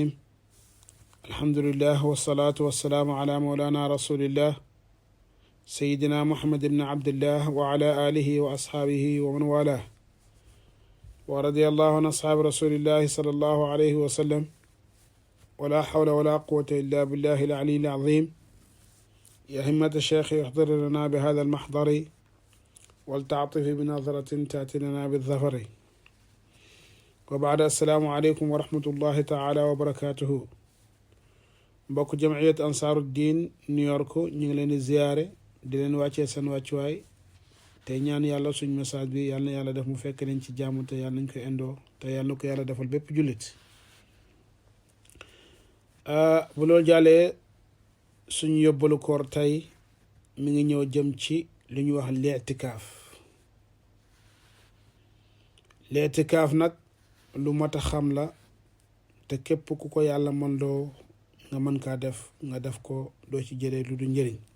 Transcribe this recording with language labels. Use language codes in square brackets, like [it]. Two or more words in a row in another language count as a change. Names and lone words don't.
[ar] الحمد لله والصلاة والسلام على مولانا رسول الله سيدنا محمد بن عبد الله وعلى آله وأصحابه ومن والاه، ورضي الله عن أصحاب رسول الله صلى الله عليه وسلم، ولا حول ولا قوة إلا بالله العلي العظيم. يا همة الشيخ يحضر لنا بهذا المحضر ولتعطف بنظرة تأتي لنا بالظفر. وبعد السلام عليكم ورحمة الله تعالى وبركاته. [wo] mbokk jamciyat ansaaru diin New York ñu ngi leen di ziyaare di leen wàccee seen wàccuwaay te ñaan yàlla suñ message bi yàlla na yàlla def mu fekk leen ci jàmm te yàlla nañ ko indoo te yàlla na ko yàlla defal bépp jullit. bu loolu jàllee suñu yóbbalu koor tey mi ngi ñëw jëm ci lu ñu wax leetikaaf nag lu mat a xam la te képp ku ko yàlla mën loo nga mën kaa def nga def ko doo ci jëlee lu du njëriñ.